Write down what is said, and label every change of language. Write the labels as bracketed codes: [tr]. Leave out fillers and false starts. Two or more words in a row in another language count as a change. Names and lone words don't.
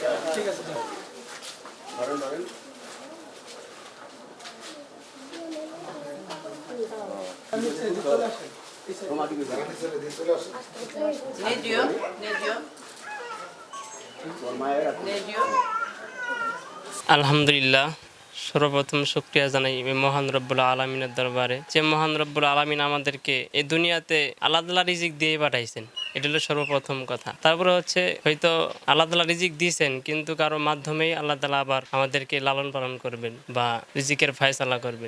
[bn] ঠিক আছে ধরেন ধরেন [tr] Ne diyor? Ne diyor? Ne diyor? [bn] আলহামদুলিল্লাহ, সর্বপ্রথম শুকরিয়া জানাই এই মহান রব্বুল আলমিনের দরবারে, যে মহান [ar] رب العالمين [bn] আমাদেরকে এই দুনিয়াতে [ar] الله تعالى [bn] রিজিক দিয়ে পাঠাইছেন। এটা হলো সর্বপ্রথম কথা। তারপরে হচ্ছে হয়তো [ar] الله تعالى [bn] রিজিক দিয়েছেন, কিন্তু কারো মাধ্যমেই [ar] الله تعالى [bn] আবার আমাদেরকে লালন পালন করবেন বা রিজিকের ফায়সালা করবেন।